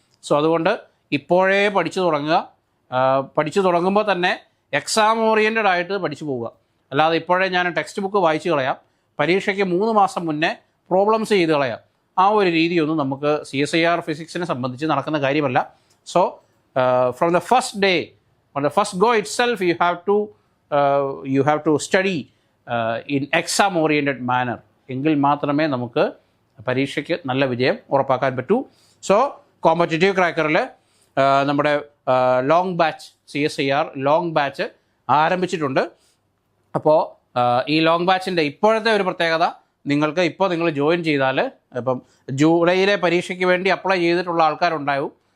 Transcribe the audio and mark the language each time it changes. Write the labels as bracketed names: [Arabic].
[Malayalam] So അതുകൊണ്ട് ഇപ്പോഴേ പഠിച്ചു തുടങ്ങുക. പഠിച്ചു തുടങ്ങുമ്പോൾ തന്നെ എക്സാം ഓറിയൻറ്റഡ് ആയിട്ട് പഠിച്ചു പോവുക. അല്ലാതെ ഇപ്പോഴേ ഞാൻ ടെക്സ്റ്റ് ബുക്ക് വായിച്ചു കളയാം, പരീക്ഷയ്ക്ക് 3 മാസം മുന്നേ പ്രോബ്ലംസ് ചെയ്ത് കളയാം, ആ ഒരു രീതിയൊന്നും നമുക്ക് CSIR ഫിസിക്സിനെ സംബന്ധിച്ച് നടക്കുന്ന കാര്യമല്ല. [English] So from the first day, on the first go itself, you have to study in exam oriented manner. [Malayalam] എങ്കിൽ മാത്രമേ നമുക്ക് പരീക്ഷയ്ക്ക് നല്ല വിജയം ഉറപ്പാക്കാൻ പറ്റൂ. സോ കോമ്പറ്റേറ്റീവ് ക്രാക്കറിൽ നമ്മുടെ long batch CSIR long batch ആരംഭിച്ചിട്ടുണ്ട്. അപ്പോൾ ഈ ലോങ് ബാച്ചിൻ്റെ ഇപ്പോഴത്തെ ഒരു പ്രത്യേകത, നിങ്ങൾ ജോയിൻ ചെയ്താൽ ഇപ്പം ജൂലൈയിലെ പരീക്ഷയ്ക്ക് വേണ്ടി അപ്ലൈ ചെയ്തിട്ടുള്ള ആൾക്കാരുണ്ടാവും.